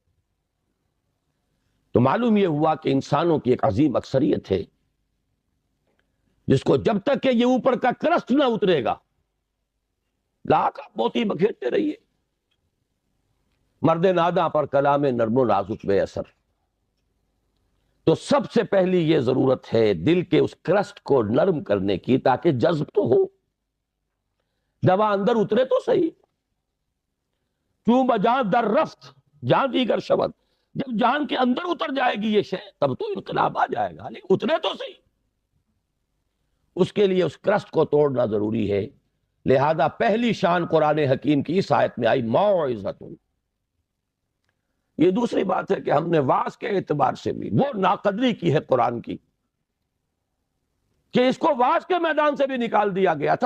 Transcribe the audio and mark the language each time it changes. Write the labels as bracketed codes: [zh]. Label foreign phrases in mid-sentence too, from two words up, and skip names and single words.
[ur] تو معلوم یہ ہوا کہ انسانوں کی ایک عظیم اکثریت ہے جس کو جب تک کہ یہ اوپر کا کرسٹ نہ اترے گا، لاکھ آپ موتی بکھیرتے رہیے. مرد ناداں پر کلام نرم و نازک بے اثر. تو سب سے پہلی یہ ضرورت ہے دل کے اس کرسٹ کو نرم کرنے کی، تاکہ جذب تو ہو، دوا اندر اترے تو صحیح. [fa] چوں بجان در رفت جان دیگر شود. [ur] جب جان کے اندر اتر جائے گی یہ شے تب تو انقلاب آ جائے گا، لیکن اترے تو صحیح. اس کے لیے اس کرسٹ کو توڑنا ضروری ہے. لہذا پہلی شان قرآن حکیم کی اس آیت میں آئی موعظۃ. یہ دوسری بات ہے کہ ہم نے واعظ کے اعتبار سے بھی وہ ناقدری کی ہے قرآن کی کہ اس کو واعظ کے میدان سے بھی نکال دیا گیا تھا.